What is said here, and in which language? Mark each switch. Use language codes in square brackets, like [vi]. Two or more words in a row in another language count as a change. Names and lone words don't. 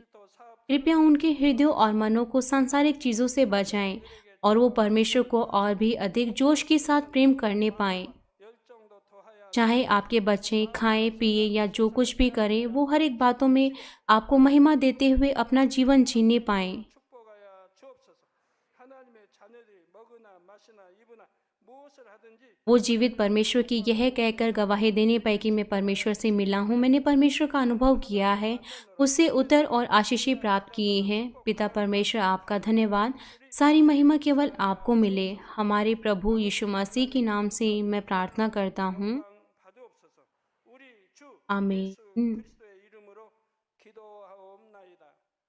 [hi] कृपया उनके हृदयों और मनों को सांसारिक चीज़ों से बचाएं और वो परमेश्वर को और भी अधिक जोश के साथ प्रेम करने पाएं। चाहे आपके बच्चे खाएं, पिए या जो कुछ भी करें, वो हर एक बातों में आपको महिमा देते हुए अपना जीवन जीने पाएं। [ko] 무엇을 하든지 [hi] वो जीवित परमेश्वर की यह कहकर गवाही देने पाए कि मैं परमेश्वर से मिला हूँ, मैंने परमेश्वर का अनुभव किया है, उससे उत्तर और आशीषें प्राप्त किए हैं। पिता परमेश्वर, आपका धन्यवाद। सारी महिमा केवल आपको मिले। हमारे प्रभु यीशु मसीह के नाम से मैं प्रार्थना करता हूँ। [ko] 받으옵소서. 우리 주 [hi] आमीन। [ko] 예수 그리스도의 이름으로 기도하옵나이다.